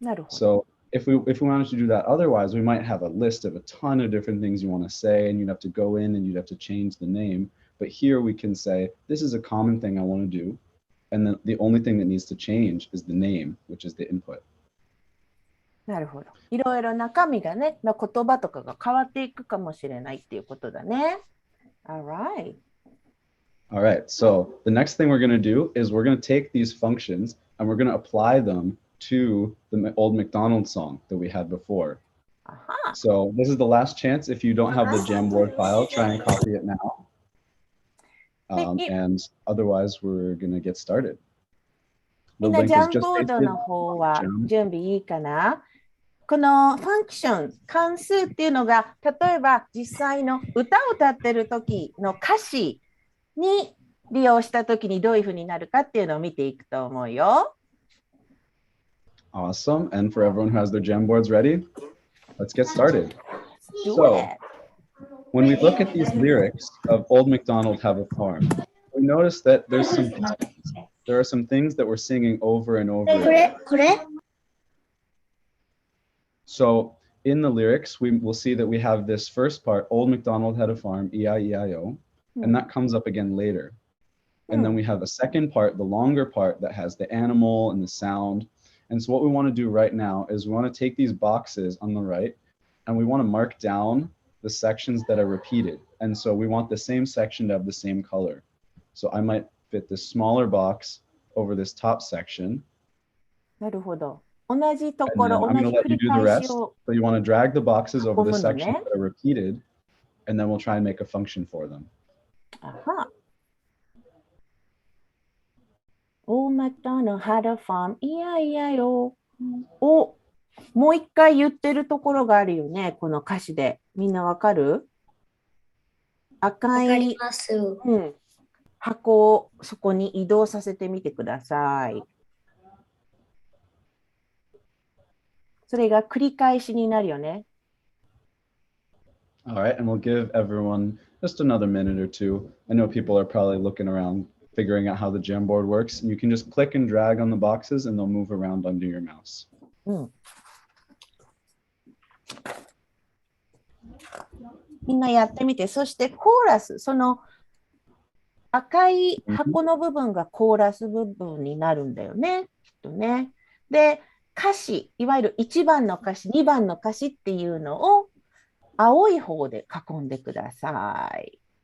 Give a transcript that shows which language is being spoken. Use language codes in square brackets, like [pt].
[en] So if we wanted to do that otherwise, we might have a list of a ton of different things you want to say, and you'd have to go in and you'd have to change the name. But here we can say, this is a common thing I want to do. And then the only thing that needs to change is the name, which is the input. [ja] なるほど。いろいろ中身がね、言葉とかが変わっていくかもしれないっていうことだね。 [en] All right. All right. So the next thing we're going to do is we're going to take these functions and we're going to apply them to the old McDonald's song that we had before. So this is the last chance. If you don't have the Jamboard file, try and copy it now. And otherwise, we're going to get started. [ja] みんなジャンボードの方は準備いいかな？このファンクション、関数っていうのが、例えば実際の歌を歌ってる時の歌詞に利用した時にどういうふうになるかっていうのを見ていくと思うよ。 [en] Awesome. And for everyone who has their Jamboards ready, let's get started. So, when we look at these lyrics of Old MacDonald Have a Farm, we notice that there are some things that we're singing over and over again. So in the lyrics, we will see that we have this first part, Old MacDonald Had a Farm, E-I-E-I-O, and that comes up again later. And then we have a second part, the longer part, that has the animal and the sound. And so what we want to do right now is we want to take these boxes on the right, and we want to mark down the sections that are repeated. And so we want the same section to have the same color. So I might fit this smaller box over this top section. [ja] なるほど。同じところ、 [en] I'm going to let you do the rest. So you want to drag the boxes over the sections that are repeated, and then we'll try and make a function for them. Aha. [ja] 大股の春ファーム、いやいやよ。お、もう一回言ってるところがあるよね、この歌詞で。みんなわかる？赤わかりい、ます。箱をそこに移動させてみてください。それが繰り返しになるよね。 [en] All right, and we'll give everyone just another minute or two. I know people are probably looking around, figuring out how the Jamboard works, and you can just click and drag on the boxes and they'll move around under your mouse. [ja] みんなやってみて、そしてコーラス、その赤い箱の部分がコーラス部分になるんだよね、きっとね。で、歌詞、いわゆる1番の歌詞、2番の歌詞っていうのを青い方で囲んでください。